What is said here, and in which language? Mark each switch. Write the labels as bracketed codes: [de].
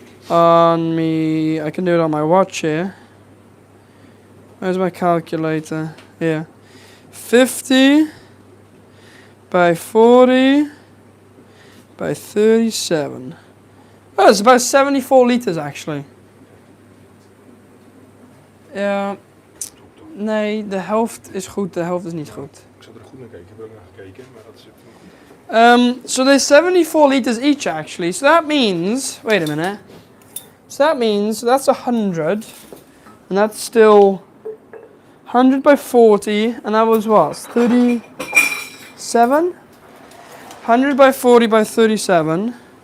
[en] I can do it on my watch here. Where's my calculator? Here. 50 by 40 by 37. Oh, it's about 74 liters actually. [nl] Ja, nee, de helft is goed, de helft is niet goed. Ik zat er goed naar kijken, ik heb er naar gekeken, maar dat zit goed. [en] So there's 74 liters each actually. So that means, wait a minute. So that means that's 100, and that's still 100 by 40, and that was what? 37? 100 by 40 by 37.